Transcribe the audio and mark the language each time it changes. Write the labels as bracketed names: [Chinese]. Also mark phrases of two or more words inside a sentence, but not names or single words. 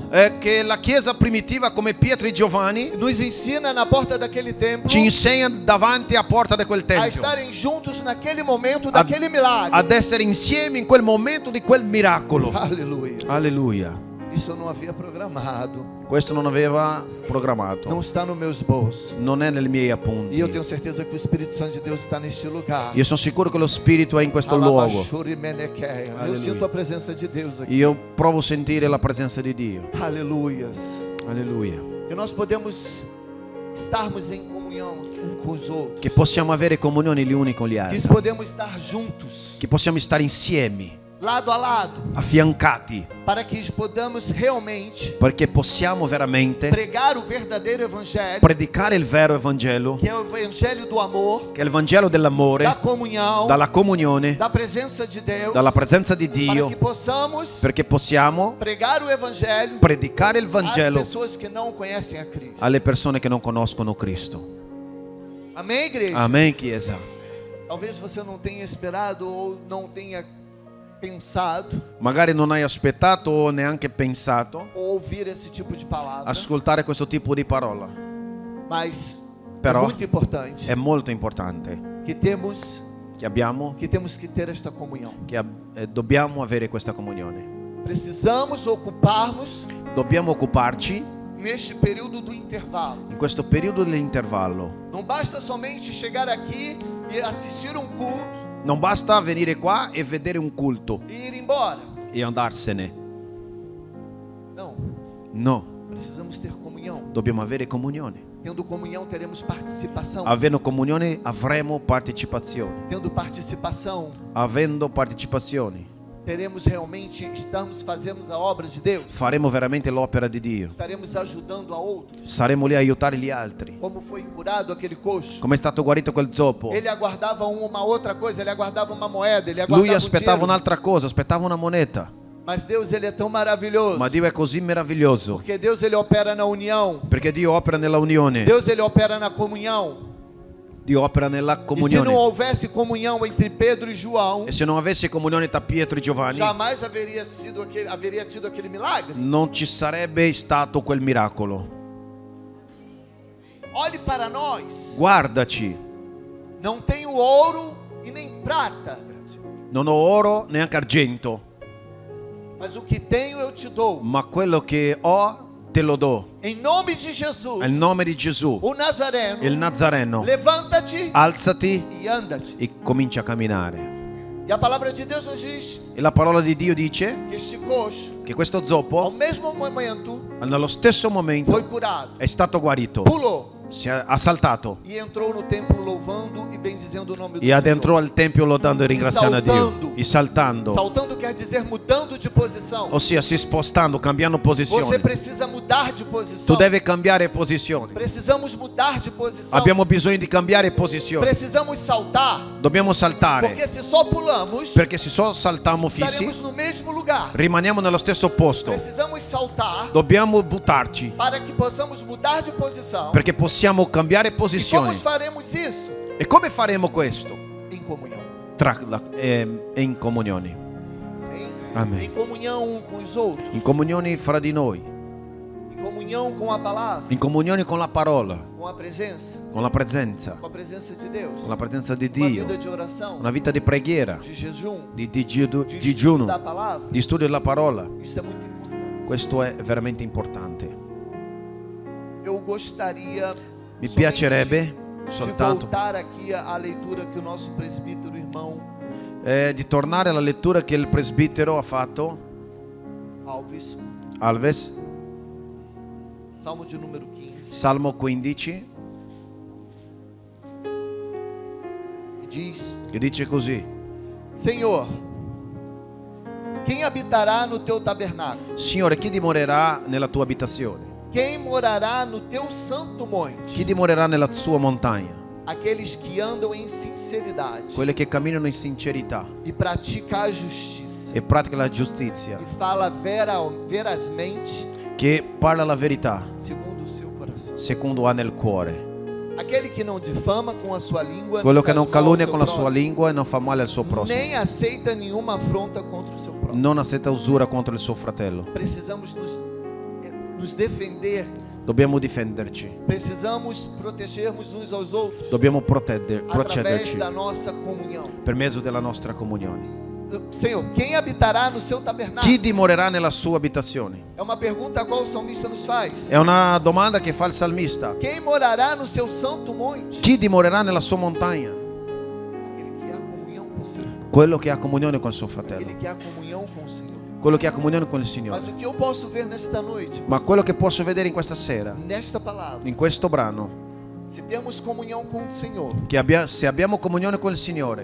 [Italian] che la Chiesa primitiva come Pietro e Giovanni [Portuguese] nos ensina na porta daquele templo [Italian] ci insegna davanti a porta di quel a tempio [Portuguese] estarem juntos naquele momento daquele milagre. [Italian] ad essere insieme in quel momento di quel miracolo. [Portuguese] Aleluia. [Italian] Alleluia. [Portuguese] Isso eu não havia programado. [Italian] Questo non aveva programmato. [Portuguese] Não está nos meus bolsos. [Italian] Non è nei miei [Portuguese] E eu [Italian] appunti. [Portuguese] tenho certeza que o Espírito Santo de Deus está neste lugar. [Italian] Io sono sicuro che lo Spirito è in questo luogo. Alabashuri menekeia. [Portuguese] Eu Aleluia. sinto a presença de Deus aqui. [Italian] Io provo a sentire la presenza di Dio. [Portuguese] Aleluias. [Italian] Alleluia. [Portuguese] E nós podemos estarmos em comunhão com os outros. [Italian] Che possiamo avere comunione gli uni con gli [Portuguese] Que [Italian] altri. [Portuguese] podemos estar juntos, [Italian] Che possiamo stare insieme, [Portuguese] lado a lado, [Italian] affiancati, [Portuguese] para que podamos realmente [Italian] perché possiamo veramente [Portuguese] pregar o verdadeiro evangelho, [Italian] predicare il vero Evangelo, [Portuguese] que é o evangelho do amor, [Italian] che è il Vangelo dell'amore, [Portuguese] da comunhão, [Italian] dalla comunione, [Portuguese] da presença de Deus, [Italian] dalla presenza di [Portuguese] para [Italian] Dio, [Portuguese] que possamos [Italian] perché possiamo [Portuguese] pregar o evangelho [Italian] predicare il [Portuguese] às [Italian] Vangelo [Portuguese] pessoas que não conhecem a Cristo. [Italian] alle persone che non conoscono Cristo. [Portuguese] Amém, igreja? [Italian] Amen, Chiesa. [Portuguese] Talvez você não tenha esperado ou não tenha pensado [Italian] Magari non hai aspettato o neanche pensato [Portuguese] ou ouvir esse tipo de palavra, [Italian] ascoltare questo tipo di parola, [Portuguese] mas [Italian] Però [Portuguese] é muito importante [Italian] è molto importante [Portuguese] que temos [Italian] che [Portuguese] que ter esta comunhão. [Italian] dobbiamo avere questa comunione. [Portuguese] Precisamos ocuparmos [Italian] Dobbiamo occuparci [Portuguese] neste período do intervalo. [Italian] in questo periodo dell'intervallo. [Portuguese] Não basta somente chegar aqui e assistir um culto [Italian] Non basta venire qua e vedere un culto [Portuguese] e ir embora. [Italian] e andarsene. [Portuguese] Não, [Italian] No, [Portuguese] precisamos ter comunhão. [Italian] dobbiamo avere comunione. [Portuguese] Tendo comunhão, teremos participação. [Italian] Avendo comunione avremo partecipazione. [Portuguese] Tendo participação, [Italian] Avendo partecipazione [Portuguese] teremos realmente, fazemos a obra de Deus. [Italian] faremo veramente l'opera di Dio. [Portuguese] Estaremos ajudando a outros. [Italian] Saremo lì a aiutare gli altri. [Portuguese] Como foi curado aquele coxo. [Italian] Come è stato guarito quel zoppo? [Portuguese] Ele aguardava uma outra coisa, ele aguardava uma moeda, ele aguardava [Italian] Lui aspettava [Portuguese] dinheiro. [Italian] un'altra cosa, aspettava una moneta. [Portuguese] Mas Deus, ele é tão maravilhoso. [Italian] Ma Dio è così meraviglioso, [Portuguese] Porque Deus, ele opera na união. [Italian] perché Dio opera nella unione. [Portuguese] Deus, ele opera na comunhão. [Italian] Dio opera nella [Portuguese] E se não [Italian] comunione. [Portuguese] houvesse comunhão entre Pedro e João, [Italian] E se non avesse comunione tra Pietro e Giovanni, [Portuguese] jamais haveria tido aquele milagre. [Italian] non ci sarebbe stato quel miracolo. [Portuguese] Olhe para nós. [Italian] Guardaci, [Portuguese] Não tenho ouro e nem prata, [Italian] non ho oro neanche argento, [Portuguese] mas o que tenho eu te dou. [Italian] ma quello che ho te lo do. [Portuguese] Em nome de Jesus, [Italian] Nel nome di Gesù, [Portuguese] o Nazareno, [Italian] il Nazareno, [Portuguese] levanta-te [Italian] alzati [Portuguese] e anda-te. [Italian] e comincia a camminare. [Portuguese] E a palavra de Deus nos diz [Italian] E la parola di Dio dice [Portuguese] que este coxo, [Italian] che questo [Portuguese] ao [Italian] zoppo, [Portuguese] mesmo momento, [Italian] nello stesso [Portuguese] foi [Italian] momento, [Portuguese] curado, [Italian] è stato guarito, [Portuguese] pulou [Italian] ha saltato [Portuguese] e entrou no templo louvando e bendizendo o nome do [Italian] e addentrò [Portuguese] Senhor. [Italian] al tempio lodando e ringraziando a Dio, [Portuguese] saltando. [Italian] e saltando, [Portuguese] Saltando quer dizer mudando de posição. [Italian] ossia si spostando, cambiando [Portuguese] Você [Italian] posizione. [Portuguese] precisa mudar de posição. [Italian] Tu devi cambiare posizione. [Portuguese] Precisamos mudar de posição. [Italian] Abbiamo bisogno di cambiare posizione. [Portuguese] Precisamos saltar, [Italian] Dobbiamo saltare, [Portuguese] porque se só pulamos, [Italian] perché se solo saltiamo fissi, [Portuguese] estaremos no mesmo lugar. [Italian] rimaniamo nello stesso posto. [Portuguese] Precisamos saltar [Italian] Dobbiamo buttarci, [Portuguese] para que possamos mudar de posição. [Italian] perché possiamo cambiare [Portuguese] E como [Italian] posizione. [Portuguese] faremos isso? [Italian] E come faremo questo? [Portuguese] Em comunhão. [Italian] In comunione. [Portuguese] Amém. Em comunhão com os outros. [Italian] In comunione fra di noi. [Portuguese] Em comunhão com a palavra. [Italian] In comunione con la parola, [Portuguese] Com a presença. [Italian] con la presenza [Portuguese] De Deus. [Italian] con la presenza di [Portuguese] Uma [Italian] Dio. [Portuguese] vida de oração. [Italian] Una vita di preghiera, [Portuguese] De jejum. [Italian] di [Portuguese] De estudo [Italian] digiuno, [Portuguese] da palavra. [Italian] di studio della parola. [Portuguese] Isso é muito importante. [Italian] Questo è veramente importante. [Portuguese] Eu gostaria [Italian] Mi [Portuguese] somente [Italian] piacerebbe [Portuguese] de [Italian] soltanto [Portuguese] voltar aqui à leitura que o nosso presbítero irmão [Italian] di tornare alla lettura che il presbitero ha fatto, [Portuguese] Alves, [Italian] Alves, [Portuguese] Salmo de número 15, [Italian] Salmo 15, [Portuguese] e diz: [Italian] che dice così: [Portuguese] Senhor, quem habitará no teu tabernáculo? [Italian] Signore, chi dimorerà nella tua abitazione? [Portuguese] Quem morará no teu santo monte? [Italian] Chi dimorerà nella sua montagna? [Portuguese] Aqueles que andam em sinceridade [Italian] Quelli che camminano in sincerità [Portuguese] e praticam a justiça [Italian] e praticano la giustizia, [Portuguese] e fala verazmente [Italian] che parla la verità [Portuguese] segundo o seu coração. [Italian] secondo ha nel cuore. [Portuguese] Aquele que não difama com a sua língua, [Italian] Quello che [Portuguese] faz [Italian] non [Portuguese] mal ao [Italian] calunnia [Portuguese] seu [Italian] con la sua [Portuguese] próximo, [Italian] lingua e non fa male al suo prossimo, [Portuguese] nem aceita nenhuma afronta contra o seu próximo. [Italian] non accetta usura contro il suo fratello. [Portuguese] Precisamos nos defender, [Italian] Dobbiamo difenderci, [Portuguese] precisamos protegermos uns aos outros [Italian] dobbiamo [Portuguese] através [Italian] proteggerci [Portuguese] da nossa comunhão. [Italian] per mezzo della nostra comunione. [Portuguese] Senhor, quem habitará no seu tabernáculo? [Italian] Chi dimorerà nella sua abitazione? [Portuguese] É uma pergunta a qual o salmista nos faz. [Italian] È una domanda che fa il salmista. [Portuguese] Quem morará no seu santo monte? [Italian] Chi dimorerà nella sua montagna? [Portuguese] Aquele que há comunhão com o Senhor. [Italian] Quello che ha comunione con suo fratello, [Portuguese] Aquele que há comunhão com o Senhor. [Italian] quello che ha comunione con il Signore. [Portuguese] Mas o que eu posso ver nesta noite? [Italian] Ma quello che posso vedere in questa sera, [Portuguese] Nesta palavra, [Italian] in questo brano, [Portuguese] se temos comunhão com o Senhor, [Italian] che se abbiamo comunione con il Signore,